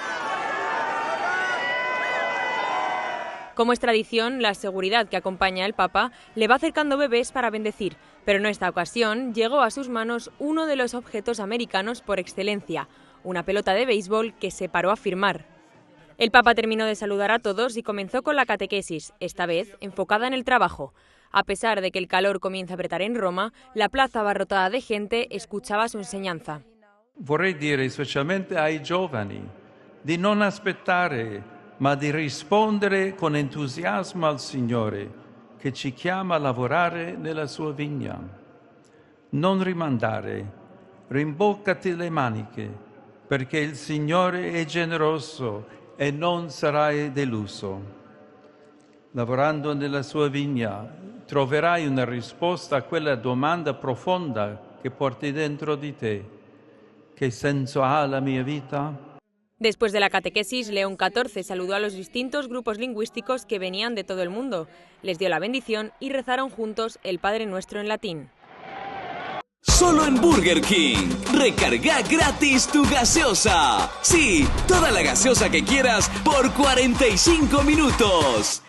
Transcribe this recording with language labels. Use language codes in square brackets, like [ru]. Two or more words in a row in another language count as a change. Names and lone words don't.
[es] Como es tradición, la seguridad que acompaña al Papa le va acercando bebés para bendecir, pero en esta ocasión llegó a sus manos uno de los objetos americanos por excelencia, una pelota de béisbol que se paró a firmar. El Papa terminó de saludar a todos y comenzó con la catequesis, esta vez enfocada en el trabajo. A pesar de que el calor comienza a apretar en Roma, la plaza abarrotada de gente escuchaba su enseñanza. [it] Vorrei dire specialmente ai giovani di non aspettare, ma di rispondere con entusiasmo al Signore che ci chiama a lavorare nella sua vigna. Non rimandare, rimboccati le maniche, perché il Signore è generoso e non sarai deluso. Lavorando nella sua vigna, troverai una risposta a quella domanda profonda che porti dentro di te. ¿Qué senso ha la mia vita? [es] Después de la catequesis, León XIV saludó a los distintos grupos lingüísticos que venían de todo el mundo, les dio la bendición y rezaron juntos el Padre Nuestro en latín. Solo en Burger King. Recarga gratis tu gaseosa. Sí, toda la gaseosa que quieras por 45 minutos.